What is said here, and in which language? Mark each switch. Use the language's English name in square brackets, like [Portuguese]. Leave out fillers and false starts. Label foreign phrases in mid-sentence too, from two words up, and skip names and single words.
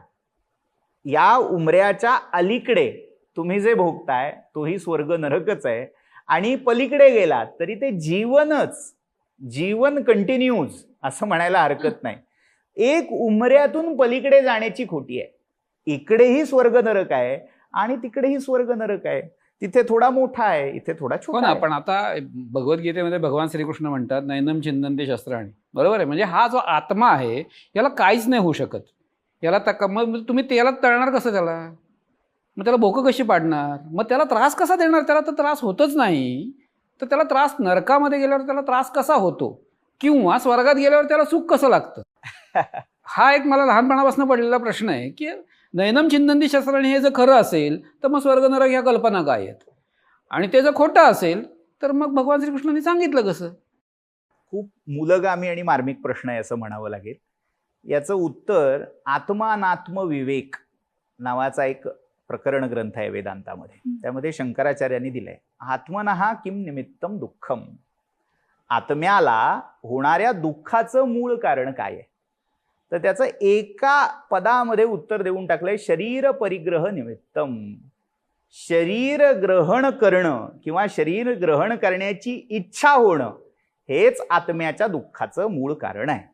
[Marathi] या उमऱ्याच्या अलीकडे तुम्ही जे भोगताय तोही स्वर्ग नरकच आहे, आणि पलीकडे गेलात तरी ते जीवन कंटिन्यूज असं म्हणायला हरकत नाही. एक उमऱ्यातून पलीकडे जाण्याची खोटी आहे. इकडेही स्वर्ग नरक आहे आणि तिकडेही स्वर्ग नरक आहे. तिथे थोडा मोठा आहे, इथे थोडा छोटा आहे. पण आता भगवद्गीतेमध्ये भगवान श्रीकृष्ण म्हणतात [Sanskrit] नैनम चिंतन्ते शस्त्राणि, [Marathi] बरोबर आहे. म्हणजे हा जो आत्मा आहे याला काहीच नाही होऊ शकत. याला मग तुम्ही त्याला तळणार कसं? मग त्याला भोकं कशी पाडणार? मग त्याला त्रास कसा देणार? त्याला तर त्रास होतच नाही, तर त्याला त्रास नरकामध्ये गेल्यावर त्याला त्रास कसा होतो, किंवा स्वर्गात गेल्यावर त्याला सुख कसं लागतं? हा एक मला लहानपणापासून पडलेला प्रश्न आहे की [Sanskrit] नैनम चिंतन्ते शस्त्राणि [Marathi] हे जर खरं असेल तर मग स्वर्ग नरक ह्या कल्पना काय आहेत, आणि ते जर खोटं असेल तर मग भगवान श्रीकृष्णांनी सांगितलं कसं? खूप मूलगामी आणि मार्मिक प्रश्न आहे असं म्हणावं लागेल. याचं उत्तर आत्मानात्म विवेक नावाचा एक प्रकरण ग्रंथ आहे वेदांतामध्ये. त्यामध्ये शंकराचार्यांनी दिलंय, [Sanskrit] आत्मनः किम निमित्तम दुःखम. [Marathi] आत्म्याला होणाऱ्या दुःखाचं मूळ कारण काय आहे? तर त्याचं एका पदामध्ये उत्तर देऊन टाकलंय, [Sanskrit] शरीर परिग्रह निमित्तम. [Marathi] शरीर ग्रहण करणं किंवा शरीर ग्रहण करण्याची इच्छा होणं हेच आत्म्याच्या दुःखाचं मूळ कारण आहे.